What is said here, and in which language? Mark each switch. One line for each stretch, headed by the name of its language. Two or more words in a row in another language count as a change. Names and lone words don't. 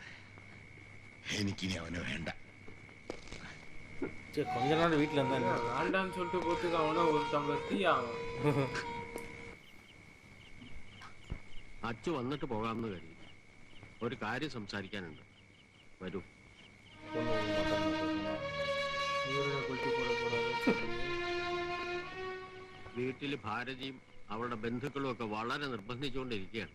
Malayalam: എനിക്കിനി അവന് വേണ്ട.
Tamil: கொஞ்ச நாள் வீட்டில் இருந்தா வேண்டான்னு சொல்லிட்டு போத்துக்கு அவனா ஒரு டம்ளர் டீ ஆகும்.
Malayalam: അച്ചു വന്നിട്ട് പോകാമെന്ന് കരുതി. ഒരു കാര്യം സംസാരിക്കാനുണ്ട്. വരൂ. വീട്ടിൽ ഭാരതിയും അവളുടെ ബന്ധുക്കളും ഒക്കെ വളരെ നിർബന്ധിച്ചുകൊണ്ടിരിക്കുകയാണ്.